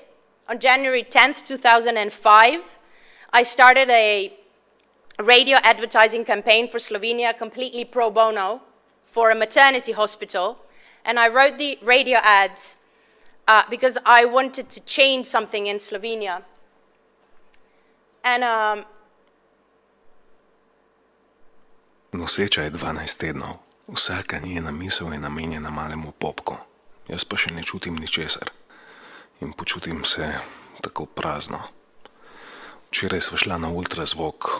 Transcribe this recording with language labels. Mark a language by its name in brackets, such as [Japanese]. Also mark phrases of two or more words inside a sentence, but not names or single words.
[English] On January 10th, 2005, I started a radio advertising campaign for Slovenia, completely pro bono, for a maternity hospital. And I wrote the radio ads because I wanted to change something in Slovenia. And [Slovenian] Noseča je 12 tednov. Vsaka njena misel je namenjena malemu popku. Jaz pa še ne čutim ničesar. In počutim se tako prazno. Včeraj sva šla na ultrazvok.